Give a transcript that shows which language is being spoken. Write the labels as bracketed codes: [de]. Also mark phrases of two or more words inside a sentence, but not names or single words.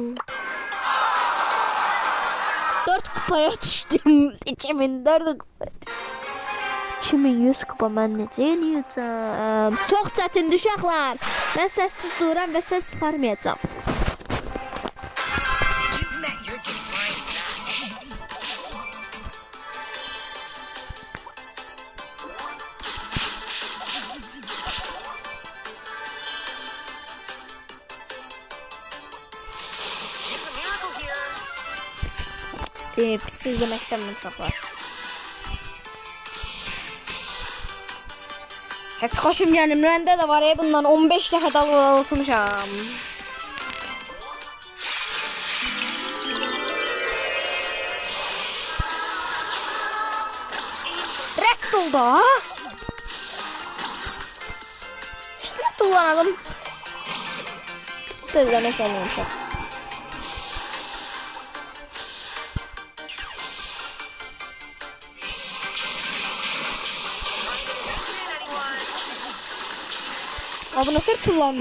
[az] 4 kupaya düşdüm. 2004 kupa. 2100 kupa mən necə eləyəcəm? Çox çətin uşaqlar. Mən səssiz dururam və səs çıxarmayacağam. [en] You've met your divine match. Use a miracle here. [az] Pis izləmək istəmirəm uşaqlar. Heç xoşum gəlir. Məndə də var bundan 15 dəfə dalğalatmışam. Rədd oldu ha? İşte tullanadım. Sözləmək istəmirəm. [tr] Abi nasıl kullandı?